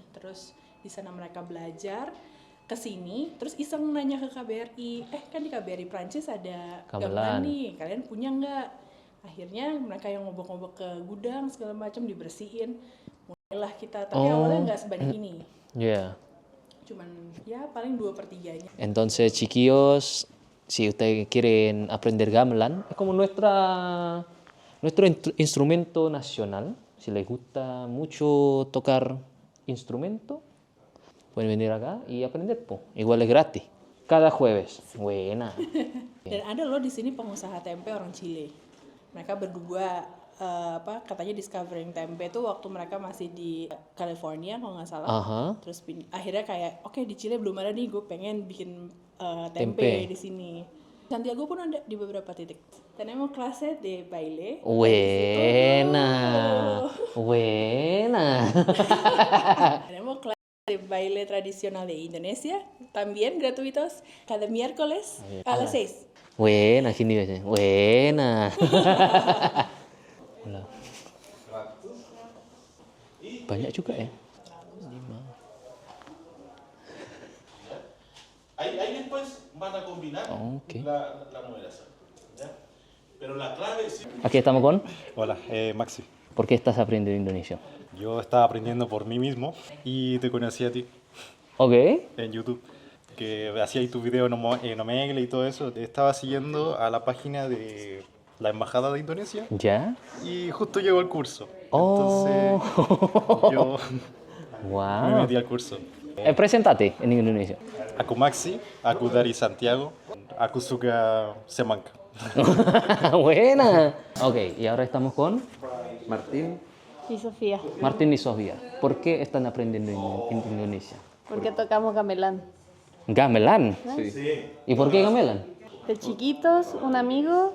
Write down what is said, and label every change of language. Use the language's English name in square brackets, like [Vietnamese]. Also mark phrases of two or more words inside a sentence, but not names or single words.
[Indonesian] Terus di sana mereka belajar ke sini, terus iseng nanya ke KBRI, kan di KBRI Prancis ada gamelan nih, kalian punya nggak? Akhirnya mereka yang ngobok-ngobok ke gudang segala macam, dibersihin. Mulailah kita, tapi awalnya nggak sebanyak ini. [English] Yeah. [Indonesian] Cuman ya paling 2/3-nya. [Spanish] Entonces, chiquillos, si ustedes quieren aprender gamelan, es como nuestro instrumento nacional. Si les gusta mucho tocar instrumento, pueden venir acá y aprender, po. Igual es gratis. Cada jueves. Buena. [Indonesian] Dan ada loh di sini pengusaha tempe orang Chile. Mereka berdua katanya discovering tempe tuh waktu mereka masih di California kalau nggak salah. Terus akhirnya kayak oke, di Chile belum ada nih, gue pengen bikin tempe di sini. Santiago pun ada di beberapa titik. [Spanish] Tenemos clase de baile. Buena. Tenemos clase de baile tradicional de Indonesia, también gratuitos, cada miércoles a las 6. Buena, [Indonesian] gini biasanya. [Spanish] Buena. [Indonesian] Banyak juga ya. 5. [Spanish] Ahí después van a combinar [English] Okay. [Spanish] la moneda. ¿Ya? Pero la clave es... Aquí estamos con. Hola, Maxi. ¿Por qué estás aprendiendo indonesio? Yo estaba aprendiendo por mí mismo y te conocí a ti [English] Ok. [Spanish] en YouTube, que hacías tu video en Omegle y todo eso. Estaba siguiendo a la página de la Embajada de Indonesia ¿Ya? y justo llegó el curso. Oh. Entonces yo me Wow. metí al curso. Preséntate en Indonesia. [Indonesian] Aku Maxi, aku dari Santiago, aku suka semangka. [Spanish] Buena. Ok, y ahora estamos con Martín, Y Sofía, Martín y Sofía. ¿Por qué están aprendiendo en Indonesia? porque tocamos gamelán. Gamelan. sí. ¿Y por qué gamelan? De chiquitos, un amigo